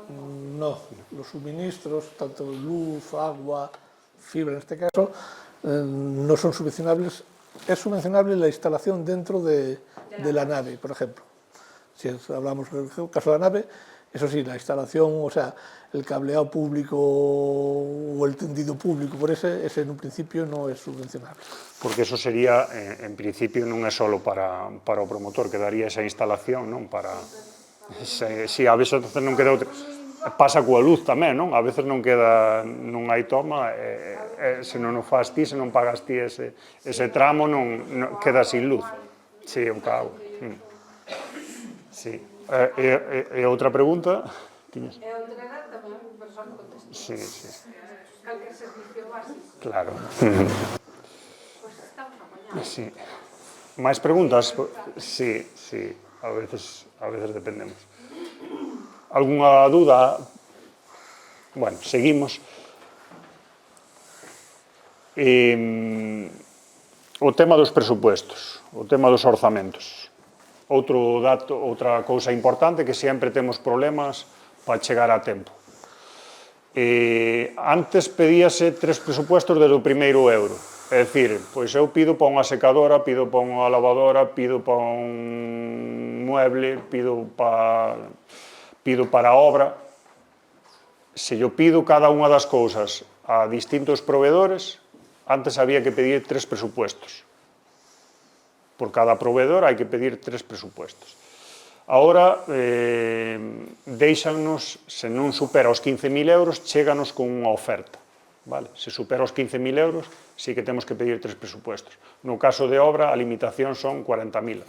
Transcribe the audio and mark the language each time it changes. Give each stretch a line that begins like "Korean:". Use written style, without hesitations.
Spanish: No, los suministros, tanto luz, agua, fibra en este caso, no son subvencionables. Es subvencionable la instalación dentro de la nave, por ejemplo. Si hablamos del caso de la nave, Eso sí, la instalación, o sea, el cableado público o el tendido público por ese en un principio no es subvencionable. Porque eso sería, en principio,
Galician: non é só para o promotor, que daría esa instalación, non? Para... Si, a veces non queda outra... Pasa coa luz tamén, non? A veces non queda, non hai toma, se non o faz ti, se non pagas ti ese tramo, non queda sin luz. Si, o cabo. Si. E outra pregunta? Tiñas? E outra era tamén un persoal no contexto. Si, si. Calquer servicio básico. Claro. Pois estamos apañados. Si. Máis preguntas? Si, si. A veces dependemos. Algúnha dúda? Bueno, seguimos. O tema dos presupuestos, o tema dos orzamentos. Outro dato, outra cousa importante, que sempre temos problemas para chegar a tempo. Antes pedíase 3 presupuestos desde o primeiro euro. É dicir, pois eu pido para unha secadora, pido para unha lavadora, pido para un mueble, pido para a obra. Se yo pido cada unha das cousas a distintos proveedores, antes había que pedir 3 presupuestos. Por cada proveedor hai que pedir 3 presupuestos. Ahora, deixanos, se non supera os 15.000 euros, chéganos con unha oferta. Vale? Se supera os 15.000 euros, sí que temos que pedir 3 presupuestos. No caso de obra, a limitación son 40.000.